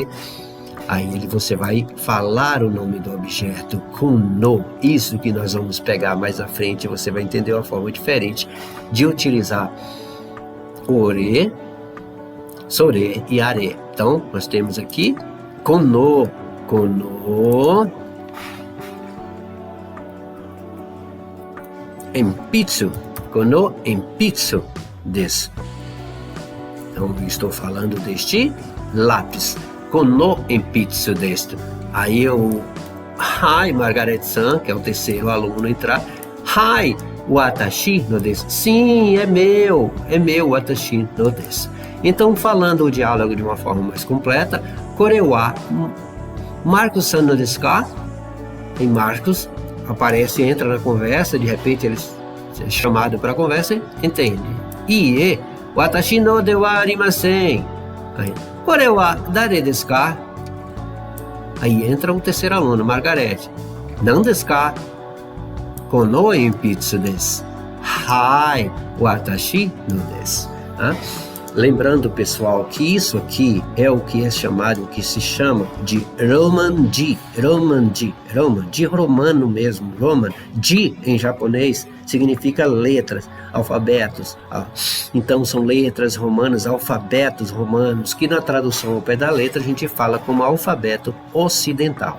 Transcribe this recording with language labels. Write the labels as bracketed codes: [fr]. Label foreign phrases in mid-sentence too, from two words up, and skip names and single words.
[pt] Aí você vai falar o nome do objeto com no. Isso que nós vamos pegar mais à frente. Você vai entender uma forma diferente de utilizar ore, sore e are. Então, nós temos aqui [ja] この、鉛筆、この鉛筆です. [pt] Então, eu estou falando deste lápis. [ja] この鉛筆です. [pt] Aí Hai, Margaret-san, que é o terceiro aluno entrar. [ja] はい、私のです. [pt] Sim, é meu, [ja] 私のです. [pt] Então, falando o diálogo de uma forma mais completa, [ja] これはMarcosさんのですか? [pt] E Marcos aparece, entra na conversa, de repente ele é chamado para a conversa, entende? [ja] いいえ、私のではありません. [pt] Aí, [ja] これは誰ですか? [pt] Aí entra o terceiro aluno, Margarete. [ja] Não ですか? この鉛筆です。はい、私のです. [pt] Lembrando, pessoal, que isso aqui é o que é chamado, o que se chama de roman-ji, de romano mesmo, roman. Ji, em japonês, significa letras, alfabetos. Então, são letras romanas, alfabetos romanos, que na tradução ao pé da letra a gente fala como alfabeto ocidental.